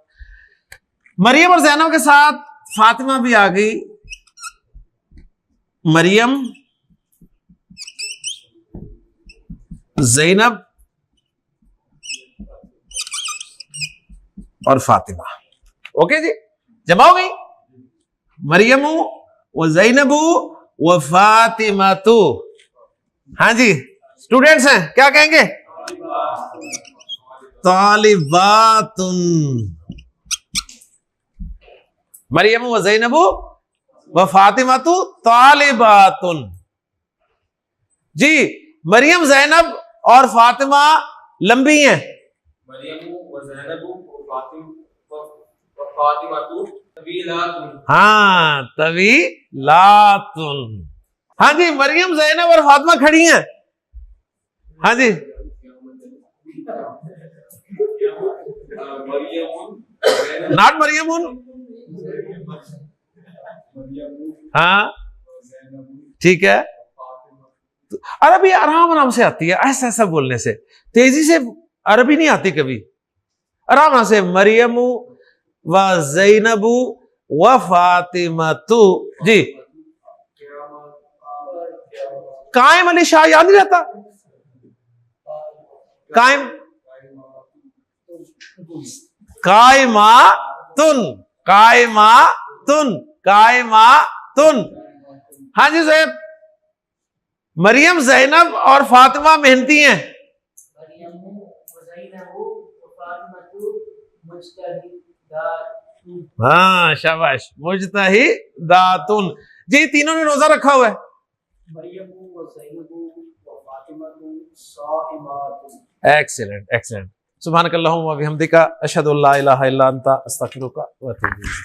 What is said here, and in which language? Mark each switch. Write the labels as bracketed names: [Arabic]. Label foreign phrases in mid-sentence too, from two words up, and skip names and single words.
[Hindi] मरियम और ज़ैनब के साथ फातिमा भी आ गई। मरियम, ज़ैनब और फातिमा। ओके जी, जमा हो गई। [Arabic] مريمُ و زينبُ و فاطمةُ. [Hindi] हाँ जी, स्टूडेंट्स हैं, क्या कहेंगे? [Arabic] طالباتٌ. مريم و زينبُ و فاطمةُ طالباتٌ. [Hindi] जी मरियम, ज़ैनब और फातिमा लंबी हैं। [Arabic] हाँ طويلاتٌ. [Hindi] हाँ जी, मरियम, ज़ैनब और फातिमा खड़ी हैं। हाँ जी, नॉट मरियमुन। हाँ ठीक है, अरबी आराम आराम से आती है, ऐसा ऐसा बोलने से, तेजी से अरबी नहीं आती कभी। आराम से [Arabic] مريمُ و زينبُ و فاطمةُ. [Hindi] जी कायम अली शाह याद नहीं रहता? [Arabic] قائم، قائماتٌ، قائماتٌ، قائماتٌ. [Hindi] हाँ जी ज़ैब, मरियम, ज़ैनब और फातिमा मेहनती हैं। हाँ शाबाश, मुजतहिदातुन। जी तीनों ने रोजा रखा हुआ है। [English] Excellent excellent. [Arabic] سبحانك اللهم وبحمدك، أشهد أن لا إله إلا أنت، أستغفرك وأتوب إليك.